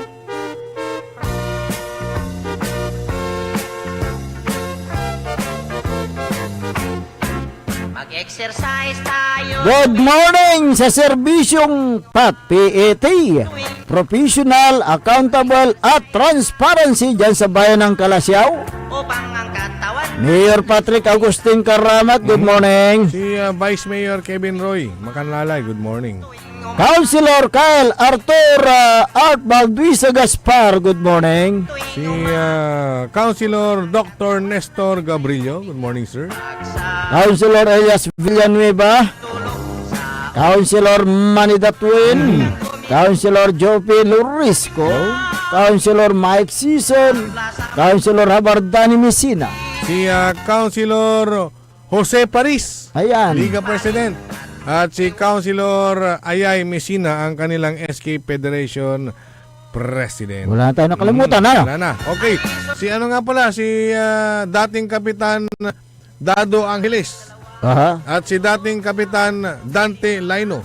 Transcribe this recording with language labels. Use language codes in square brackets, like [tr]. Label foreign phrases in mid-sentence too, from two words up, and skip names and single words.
[tl] Mag-exercise tayo. [en] Good morning [tl] sa serbisyong PAT, [en] professional, accountable [tl] at transparency dyan sa bayan ng Kalasyaw. Upang ang katawan. Mayor Patrick Agustin Karamat, [en] good morning. [tl] Si Vice Mayor Kevin Roy Makanlalay, [en] good morning. [tl] Councilor Kyle Arthur Art Balduisa Gaspar, [en] good morning. [tl] Si Councilor Dr. Nestor Gabrillo, [en] good morning sir. [tl] Councilor Elias Villanueva, Councilor Manny Datwin, Councilor Jopi Lurisco, Councilor Mike Season, Councilor Habardani Messina. Si Councilor Jose Paris, ayan, Liga President. At si Councilor Ayay Messina, ang kanilang SK Federation President. Wala na tayo nakalimutan, Wala na. Okay. Si dating Kapitan Dado Angeles. At si dating Kapitan Dante Laino.